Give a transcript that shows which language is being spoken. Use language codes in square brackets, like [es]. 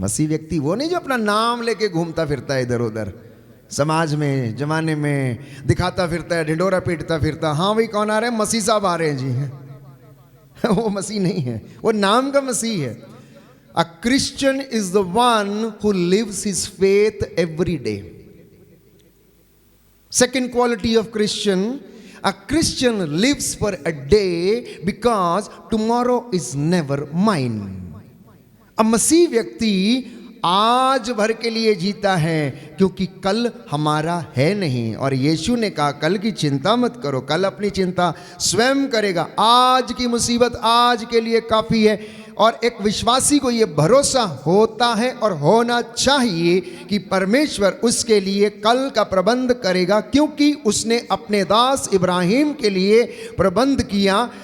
[hi] मसीह व्यक्ति वो नहीं जो अपना नाम लेके घूमता फिरता है इधर उधर समाज में, जमाने में, दिखाता फिरता है, ढिंडोरा पीटता फिरता, हाँ भाई कौन आ रहे हैं? मसीह साहब आ रहे हैं जी। वो मसीह नहीं है, वो नाम का मसीह है। [en] A Christian is the one who lives his faith every day. Second quality of Christian, a Christian lives for a day because tomorrow is never mine. [hi] अब मसीह व्यक्ति आज भर के लिए जीता है क्योंकि कल हमारा है नहीं। और यीशु ने कहा कल की चिंता मत करो, कल अपनी चिंता स्वयं करेगा। आज की मुसीबत आज के लिए काफ़ी है और एक विश्वासी को ये भरोसा होता है और होना चाहिए कि परमेश्वर उसके लिए कल का प्रबंध करेगा, क्योंकि उसने अपने दास इब्राहिम के लिए प्रबंध किया।